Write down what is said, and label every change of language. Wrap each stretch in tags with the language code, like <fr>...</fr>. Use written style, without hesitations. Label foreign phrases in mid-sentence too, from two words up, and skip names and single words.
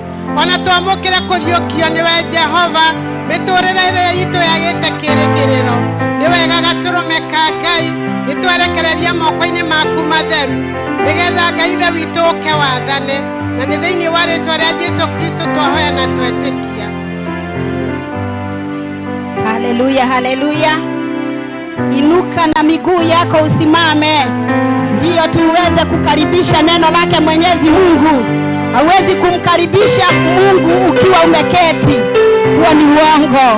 <ki>Ona twamũkĩre kũriũkio nĩwe Jehova. Mĩtũrĩre ĩrĩa itũ yagĩte kĩrĩkĩrĩro. Nĩ wega gatũrũme ka Ngai. Nĩtwerekereria moko-inĩ maku matheru. Nĩgetha Ngai ithe witũ ũke wathane. Na nĩ thĩinĩ wa rĩĩtwa rĩa Jesũ Kristo twahoya na twetĩkia. Haleluya, haleluya.</ki> <sw>Inuka na miguu yako usimame. Ndiyo tuweze kukaribisha neno lake Mwenyezi Mungu. Hauwezi kumkaribisha Mungu ukiwa umeketi. Huo ni uongo.</sw>